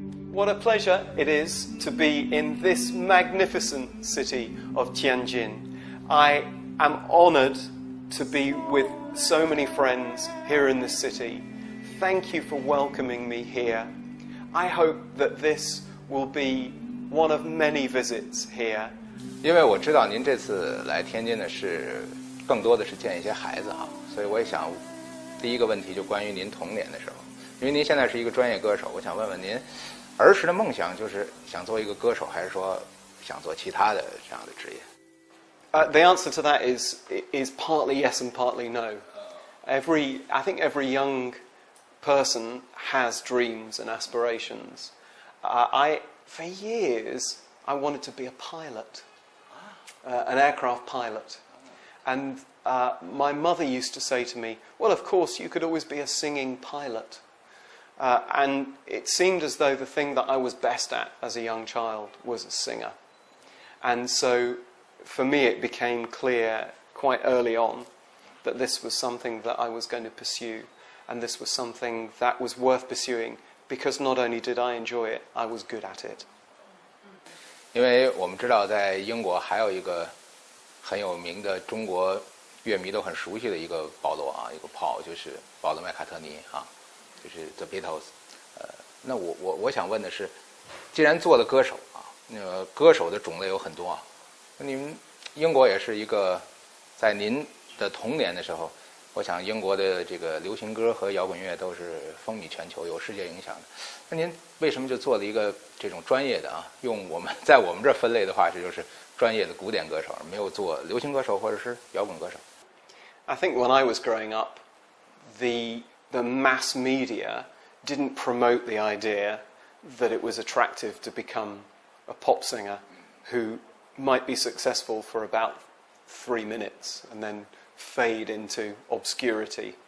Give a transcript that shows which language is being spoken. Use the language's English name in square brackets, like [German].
[English] What a pleasure it is to be in this magnificent city of Tianjin. I am honored to be with so many friends here in this city. Thank you for welcoming me here. I hope that this will be one of many visits here. [Chinese] 因为我知道您这次来天津呢是更多的是见一些孩子哈，所以我也想第一个问题就关于您童年的时候，因为您现在是一个专业歌手，我想问问您儿时的梦想就是想做一个歌手，还是说想做其他的这样的职业 [English] ？The answer to that is partly yes and partly no. I think every young person has dreams and aspirations. For years, I wanted to be a pilot, an aircraft pilot. And my mother used to say to me, well, of course, you could always be a singing pilot. And it seemed as though the thing that I was best at as a young child was a singer. And so, for me, it became clear quite early on that this was something that I was going to pursue, and this was something that was worth pursuing, because not only did I enjoy it, I was good at it. [Chinese] 因为我们知道在英国还有一个很有名的中国乐迷都很熟悉的一个保罗啊，一个 Paul 就是保罗麦卡特尼啊，就是 The Beatles。那我想问的是，既然做了歌手啊，那个歌手的种类有很多啊，那你们英国也是一个，在您的童年的时候，我想英国的这个流行歌和摇滚乐都是风靡全球，有世界影响的。那您为什么就做了一个这种专业的啊？用在我们这分类的话，这就是专业的古典歌手，没有做流行歌手或者是摇滚歌手。 [English] I think when I was growing up, the mass media didn't promote the idea that it was attractive to become a pop singer who might be successful for about 3 minutes and then fade into obscurity.